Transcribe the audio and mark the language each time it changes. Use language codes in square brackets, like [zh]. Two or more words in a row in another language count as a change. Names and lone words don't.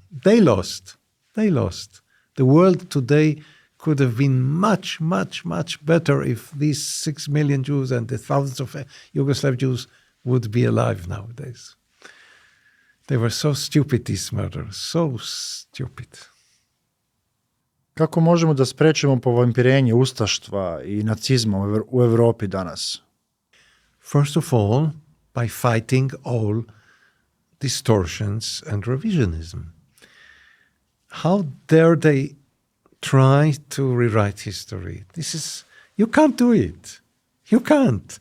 [en] They lost. They lost. The world today could have been much, much, much better if these 6 million Jews and the thousands of Yugoslav Jews would be alive nowadays. They were so stupid, these murderers, so stupid. [sr] Kako možemo da sprečimo povampirenje ustaštva I nacizma u Evropi danas? [en] First of all, by fighting all distortions and revisionism. How dare they try to rewrite history? You can't do it. You can't.